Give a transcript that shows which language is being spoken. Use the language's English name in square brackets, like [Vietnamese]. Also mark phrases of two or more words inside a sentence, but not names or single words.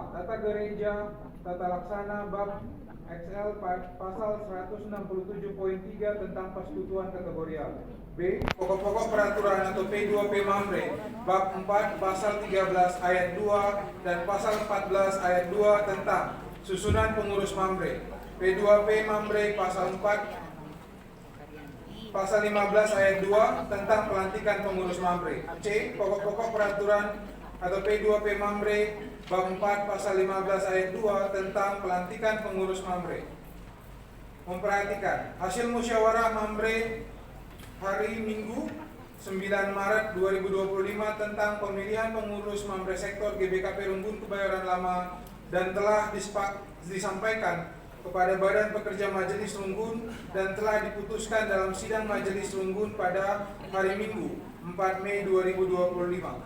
[Indonesian] Tata Gereja Tata Laksana Bab XL Pasal 167.3 tentang persekutuan kategorial. B. Pokok-pokok peraturan atau P2P Mamre Bab 4 Pasal 13 ayat 2 dan Pasal 14 ayat 2 tentang susunan pengurus Mamre. P2P Mamre Pasal 4 Pasal 15 ayat 2 tentang pelantikan pengurus Mamre. C. Pokok-pokok peraturan atau P2P Mamre Bab 4 Pasal 15 ayat 2 tentang pelantikan pengurus Mamre. Memperhatikan hasil musyawarah Mamre hari Minggu 9 Maret 2025 tentang pemilihan pengurus Mamre Sektor GBKP Runggun Kebayoran Lama dan telah disampaikan kepada Badan Pekerja Majelis Runggun dan telah diputuskan dalam sidang Majelis Runggun pada hari Minggu 4 Mei 2025.